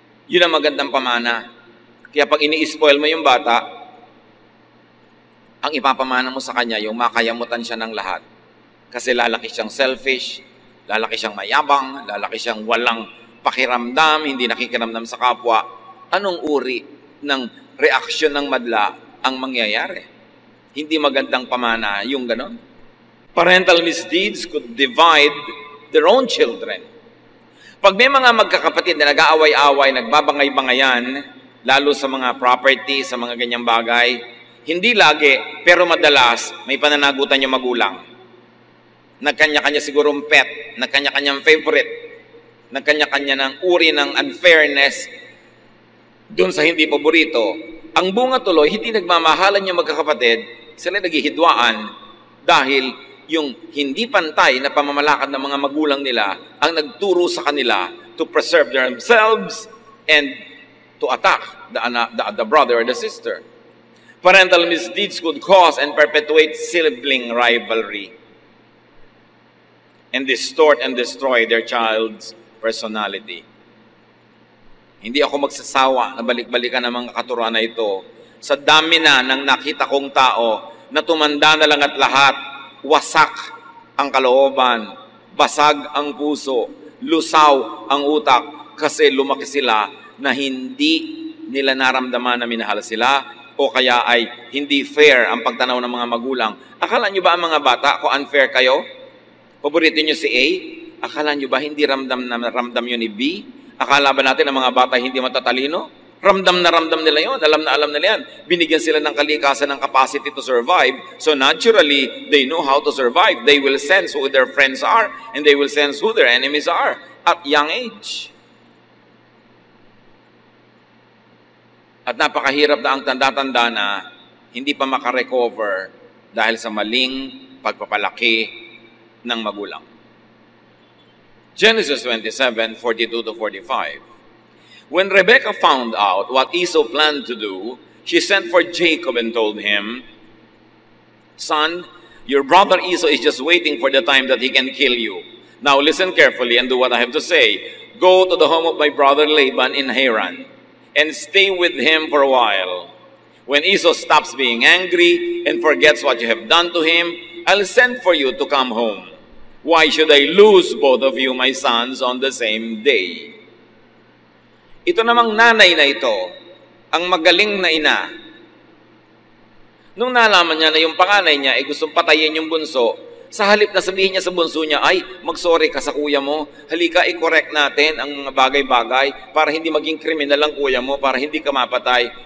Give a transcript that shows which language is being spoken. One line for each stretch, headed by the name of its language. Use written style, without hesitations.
Filipino: Yun ang magandang pamana. Kaya pag ini-spoil mo yung bata, ang ipapamana mo sa kanya, yung makayamutan siya ng lahat. Kasi lalaki siyang selfish, lalaki siyang mayabang, lalaki siyang walang pakiramdam, hindi nakikiramdam sa kapwa. Anong uri ng reaksyon ng madla ang mangyayari? Hindi magandang pamana yung ganon.
English: Parental misdeeds could divide their own children.
Filipino: Pag may mga magkakapatid na nag-aaway-away, nagbabangay-bangayan, lalo sa mga property, sa mga ganyang bagay, hindi lagi, pero madalas, may pananagutan yung magulang. Nagkanya-kanya sigurong pet, nagkanya-kanyang favorite, nagkanya-kanya ng uri ng unfairness dun sa hindi paborito. Ang bunga tuloy, hindi nagmamahalan yung magkakapatid, sila naghihidwaan dahil yung hindi pantay na pamamalakad ng mga magulang nila ang nagturo sa kanila
English: to preserve themselves and to attack the brother or the sister. Parental misdeeds could cause and perpetuate sibling rivalry and distort and destroy their child's personality.
Filipino: Hindi ako magsasawa na balik-balikan ng mga katuruan na ito. Sa dami na ng nakita kong tao na tumanda na lang at lahat, wasak ang kalooban, basag ang puso, lusaw ang utak kasi lumaki sila na hindi nila naramdaman na minahal sila o kaya ay hindi fair ang pagtanaw ng mga magulang. Akala nyo ba ang mga bata kung unfair kayo? Paborito nyo si A? Akala nyo ba hindi ramdam yun ni B? Akala ba natin ang mga bata hindi matatalino? Ramdam na ramdam nila yun. Alam na alam nila yan. Binigyan sila ng kalikasan ng
English: capacity to survive. So naturally, they know how to survive. They will sense who their friends are and they will sense who their enemies are at young age.
Filipino: At napakahirap na ang tanda-tanda na hindi pa makarecover dahil sa maling pagpapalaki ng magulang.
English: Genesis 27:42-45. When Rebekah found out what Esau planned to do, she sent for Jacob and told him, "Son, your brother Esau is just waiting for the time that he can kill you. Now listen carefully and do what I have to say. Go to the home of my brother Laban in Haran and stay with him for a while. When Esau stops being angry and forgets what you have done to him, I'll send for you to come home. Why should I lose both of you, my sons, on the same day?"
Filipino: Ito namang nanay na ito, ang magaling na ina. Nung nalaman niya na yung panganay niya ay gustong patayin yung bunso, sa halip na sabihin niya sa bunso niya, ay, mag-sorry ka sa kuya mo, halika i-correct natin ang mga bagay-bagay para hindi maging kriminal ang kuya mo, para hindi ka mapatay.